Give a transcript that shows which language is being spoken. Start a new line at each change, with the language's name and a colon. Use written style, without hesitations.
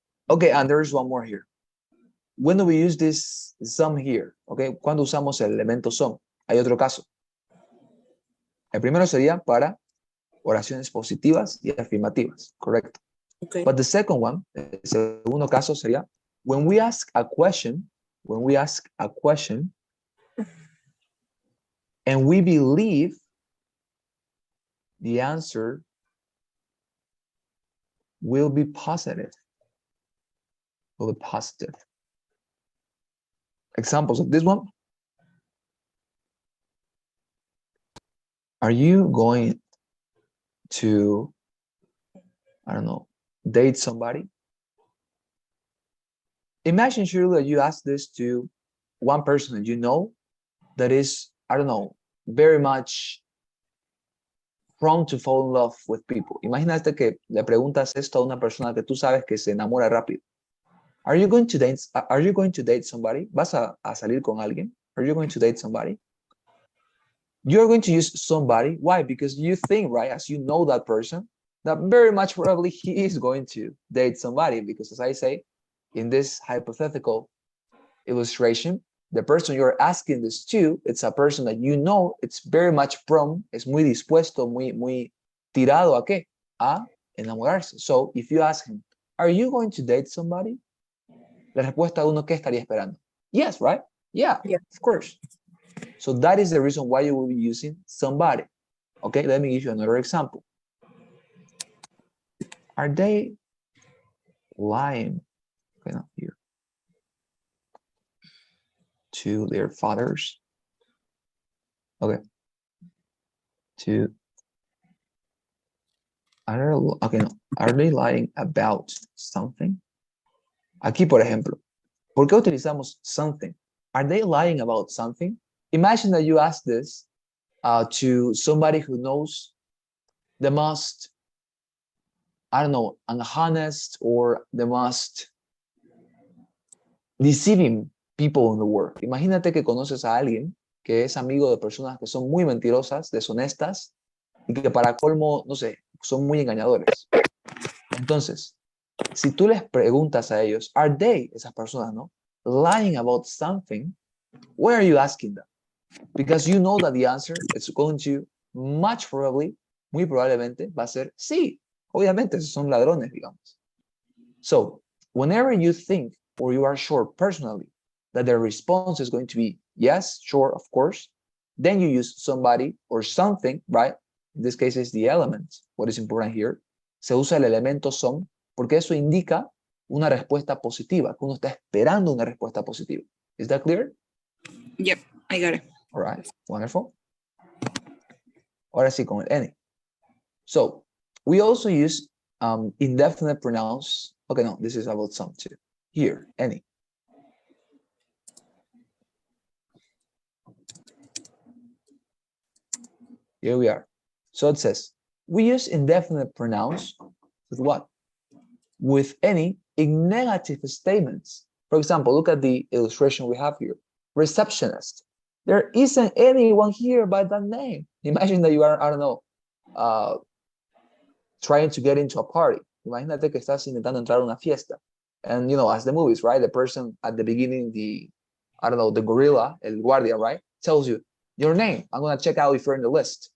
English: Okay, and there's one more here. When do we use this some here?
Spanish: Okay, ¿cuándo usamos el elemento some? Hay otro caso. El primero sería para oraciones positivas y afirmativas, correcto.
English: Okay. But the second one,
Spanish: el segundo caso sería
English: when we ask a question, and we believe the answer will be positive. Will be positive. Examples of this one. Are you going to, I don't know, date somebody? Imagine, surely, that you ask this to one person that you know that is, I don't know, very much prone to fall in love with people.
Spanish: Imagínate que le preguntas esto a una persona que tú sabes que se enamora rápido.
English: Are you going to date somebody?
Spanish: ¿Vas a salir con alguien?
English: Are you going to date somebody? You're going to use somebody. Why? Because you think, right, as you know that person, that very much probably he is going to date somebody. Because as I say, in this hypothetical illustration, the person you're asking this to, it's a person that you know it's very much prone,
Spanish: es muy dispuesto, muy tirado a qué? A enamorarse.
English: So if you ask him, are you going to date somebody?
Spanish: La respuesta de uno, ¿qué estaría esperando?
English: Yes, right? Yeah, Yeah. of course. So that is the reason why you will be using somebody. Okay, let me give you another example. Are they lying? Okay, not here. To their fathers? Okay. To okay, no. Are they lying about something?
Spanish: Aquí, por ejemplo, ¿por qué utilizamos something?
English: Are they lying about something? Imagine that you ask this to somebody who knows the most, I don't know, honest or the most deceiving people in the world.
Spanish: Imagínate que conoces a alguien que es amigo de personas que son muy mentirosas, deshonestas y que para colmo, no sé, son muy engañadores. Entonces, si tú les preguntas a ellos,
English: are they,
Spanish: esas personas, no,
English: lying about something, why are you asking them? Because you know that the answer is going to much probably,
Spanish: muy probablemente, va a ser sí. Obviamente, son ladrones, digamos.
English: So, whenever you think or you are sure personally that the response is going to be yes, sure, of course, then you use somebody or something, right? In this case, is the element. What is important here?
Spanish: Se usa el elemento son porque eso indica una respuesta positiva, que uno está esperando una respuesta positiva.
English: Is that clear? Yep, I got it. All right, wonderful.
Spanish: Ahora sí, con el any.
English: So, we also use indefinite pronouns. Okay, no, this is about some too. Here, any. Here we are. So it says, we use indefinite pronouns with what? With any in negative statements. For example, look at the illustration we have here. Receptionist. There isn't anyone here by that name. Imagine that you are, I don't know, trying to get into a party.
Spanish: Imagínate que estás intentando entrar a una fiesta.
English: And, you know, as the movies, right? The person at the beginning, I don't know, the gorilla,
Spanish: el guardia,
English: right? Tells you, your name. I'm going to check out if you're in the list.